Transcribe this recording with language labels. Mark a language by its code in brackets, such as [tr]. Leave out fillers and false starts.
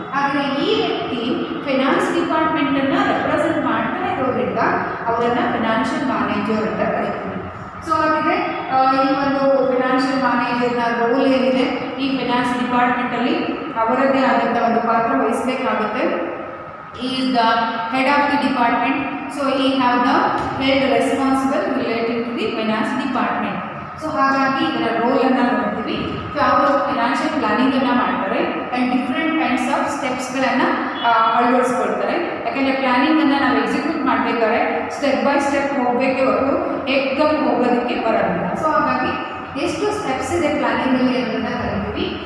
[kn] ಆದರೆ ಈ ವ್ಯಕ್ತಿ ಫೈನಾನ್ಸ್ ಡಿಪಾರ್ಟ್ಮೆಂಟನ್ನು ರೆಪ್ರೆಸೆಂಟ್ ಮಾಡ್ತಾ ಇರೋದ್ರಿಂದ ಅವರನ್ನು ಫೈನಾನ್ಷಿಯಲ್ ಮ್ಯಾನೇಜರ್ ಅಂತ ಕರಿತೀವಿ. ಸೊ ಹಾಗಿದ್ರೆ ಈ ಒಂದು ಫೈನಾನ್ಷಿಯಲ್ ಮ್ಯಾನೇಜರ್ನ ರೋಲ್ ಏನಿದೆ, ಈ ಫೈನಾನ್ಸ್ ಡಿಪಾರ್ಟ್ಮೆಂಟಲ್ಲಿ ಅವರದ್ದೇ ಆದಂಥ ಒಂದು ಪಾತ್ರ ವಹಿಸಬೇಕಾಗುತ್ತೆ. [en] He is the head of the department, so he have the head responsible related to the finance department. [kn] So ಹಾಗಾಗಿ ಇದರ ರೋಲನ್ನು ನೋಡ್ತೀವಿ. ಸೊ ಅವರು ಫೈನಾನ್ಷಿಯಲ್ ಪ್ಲಾನಿಂಗನ್ನು ಮಾಡ್ತಾರೆ ಆ್ಯಂಡ್ ಡಿಫ್ರೆಂಟ್ ಕೈಂಡ್ಸ್ ಆಫ್ ಸ್ಟೆಪ್ಸ್ಗಳನ್ನು ಅಳವಡಿಸ್ಕೊಳ್ತಾರೆ. ಯಾಕೆಂದರೆ ಪ್ಲಾನಿಂಗನ್ನು ನಾವು ಎಕ್ಸಿಕ್ಯೂಟ್ ಮಾಡಬೇಕಾದ್ರೆ ಸ್ಟೆಪ್ ಬೈ ಸ್ಟೆಪ್ ಹೋಗಬೇಕೇ ಹೊರತು ಏಕ್ದಮ್ ಹೋಗೋದಕ್ಕೆ ಬರೋದಿಲ್ಲ. ಸೊ ಹಾಗಾಗಿ ಎಷ್ಟು ಸ್ಟೆಪ್ಸ್ ಇದೆ ಪ್ಲಾನಿಂಗಲ್ಲಿ ಅನ್ನೋದನ್ನು ಕರಿತೀವಿ.